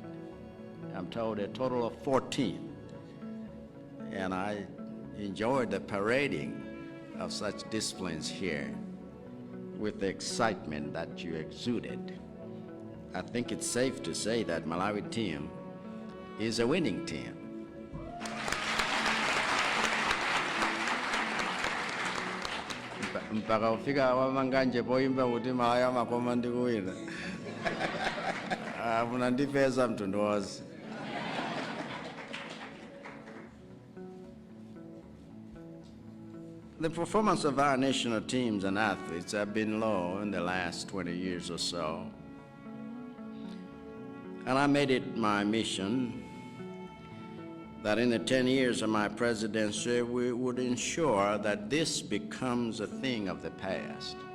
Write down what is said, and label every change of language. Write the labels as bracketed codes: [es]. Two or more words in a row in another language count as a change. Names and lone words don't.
[en] I'm told a total of 14, and I enjoyed the parading of such disciplines here with the excitement that you exuded. I think it's safe to say that Malawi team is a winning team. [ny] Mpaka ufika wamanganje poimba kuti Malawi makoma ndikuwina. Munandipeza mtundu wonse. [en] The performance of our national teams and athletes have been low in the last 20 years or so. And I made it my mission that in the 10 years of my presidency, we would ensure that this becomes a thing of the past.